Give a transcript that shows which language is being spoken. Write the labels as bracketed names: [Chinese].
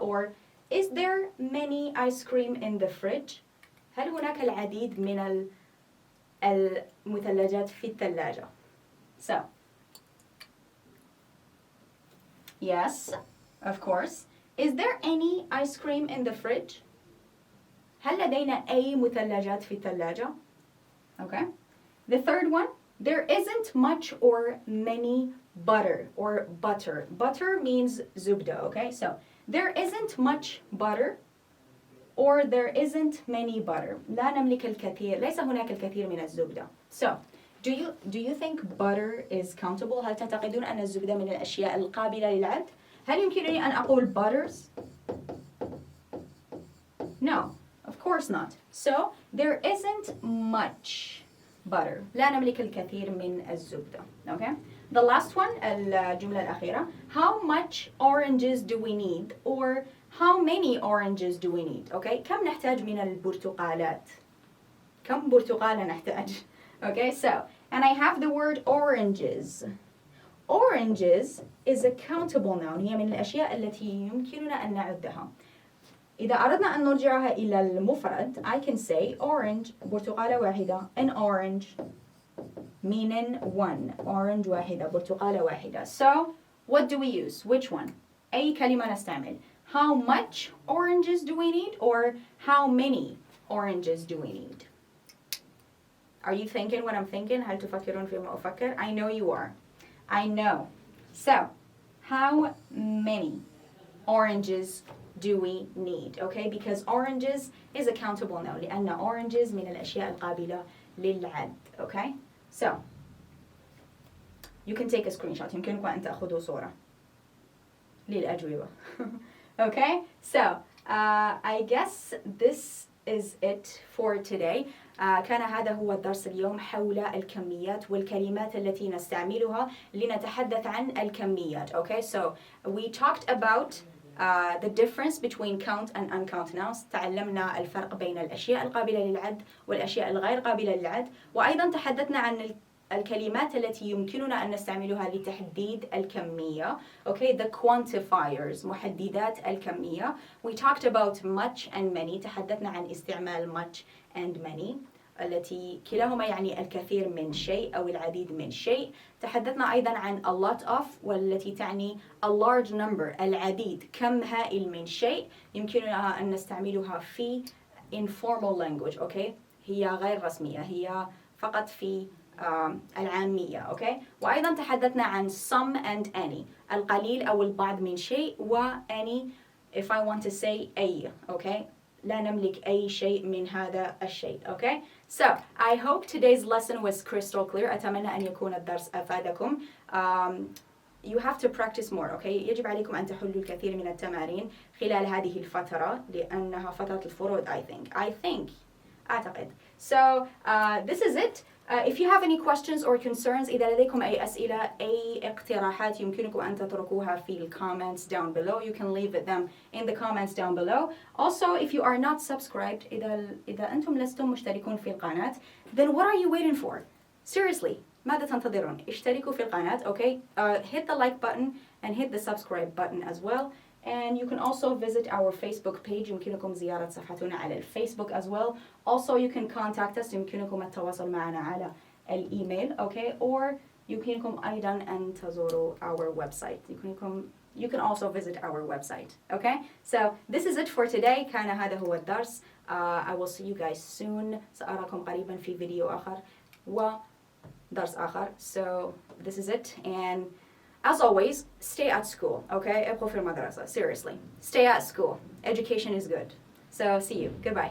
[English] Or is there many ice cream in the fridge? [Arabic] هل هناك العديد من المثلجات في الثلاجة? [English] So, yes, of course. Is there any ice cream in the fridge? [Arabic] هل لدينا أي مثلجات في الثلاجة? [English] Okay. The third one, there isn't much or many butter or butter. Butter means zubda, okay? So, there isn't much butter or there isn't many butter. [Arabic] لا نملك الكثير. ليس هناك الكثير من الزبدة. [English] So, do you think butter is countable? [Arabic] هل تعتقدون أن الزبدة من الأشياء القابلة للعد؟ [English] هل يمكنني أن أقول butters? No, of course not. So, there isn't much butter. لا نملك الكثير من الزبدة. Okay? The last one, [Arabic] الجملة الأخيرة. [English] How much oranges do we need? Or how many oranges do we need? [Arabic] Okay? كم نحتاج من البرتقالات? كم برتقالة نحتاج? [English] Okay, so, and I have the word oranges. Oranges is a countable noun. [Arabic] هي من الأشياء التي يمكننا أن نعدها. إذا أردنا أن نرجعها إلى المفرد, [English] I can say orange, [Arabic] برتقالة واحدة, [English] an orange, meaning one, orange [Arabic] واحدة, برتقالة واحدة. [English] So, what do we use? Which one? [Arabic] أي كلمة نستعمل? [English] How much oranges do we need? Or how many oranges do we need? Are you thinking what I'm thinking? [Arabic] هل تفكرون فيما أفكر? [English] I know you are. I know. So, how many oranges do we need? Okay, because oranges is a countable noun. [Arabic] لأن oranges من الأشياء القابلة للعد. [English] Okay, so you can take a screenshot. [Arabic] يمكنكم أن تأخذوا صورة للأجوبة. [English] Okay, so I guess this is it for today. [Arabic] كان هذا هو الدرس اليوم حول الكميات والكلمات التي نستعملها لنتحدث عن الكميات. [English] Okay, so we talked about the difference between count and uncount nouns. [Arabic] تعلمنا الفرق بين الأشياء القابلة للعد والأشياء الغير قابلة للعد. وأيضا تحدثنا عن الكلمات التي يمكننا أن نستعملها لتحديد الكمية. [English] Okay, the quantifiers, [Arabic] محددات الكمية. [English] We talked about much and many. [Arabic] تحدثنا عن استعمال [English] much and many [Arabic] التي كلاهما يعني الكثير من شيء أو العديد من شيء. تحدثنا أيضا عن [English] a lot of [Arabic] والتي تعني [English] a large number, [Arabic] العديد، كم هائل من شيء يمكننا أن نستعملها في [English] informal language. [Arabic] Okay, هي غير رسمية، هي فقط في العامية. Okay, وأيضا تحدثنا عن [English] some and any، [Arabic] القليل أو البعض من شيء، و any [English] if I want to say [Arabic] أي. Okay, لا نملك أي شيء من هذا الشيء. [English] Okay, so I hope today's lesson was crystal clear. [Arabic] أتمنى أن يكون الدرس أفادكم. [English] You have to practice more. [Arabic] Okay, يجب عليكم أن تحلوا الكثير من التمارين خلال هذه الفترة لأنها فترة الفروض. [English] I think أعتقد. So this is it. If you have any questions or concerns, [Arabic] إذا لديكم أي أسئلة أي اقتراحات يمكنكم أن تتركوها في ال [English] comments down below. You can leave them in the comments down below. Also, if you are not subscribed, [Arabic] إذا أنتم لستم مشتركون في القناة, [English] then what are you waiting for? [Arabic] Seriously, ماذا تنتظرون؟ اشتركوا في القناة, okay? [English] Hit the like button and hit the subscribe button as well. And you can also visit our Facebook page. [Arabic] يمكنكم زيارة صفحتنا على الفيسبوك [English] as well. Also, you can contact us. [Arabic] يمكنكم التواصل معنا على الإيميل, okay? Or يمكنكم أيضا أن تزوروا [English] our website. You can also visit our website, okay? So this is it for today. [Arabic] كان هذا هو الدرس. [English] I will see you guys soon. [Arabic] سأراكم قريبا في فيديو آخر ودرس آخر. [English] So this is it. And as always, stay at school, okay? [Arabic] ابقوا في المدرسة. [English] Seriously. Stay at school. Education is good. So see you. Goodbye.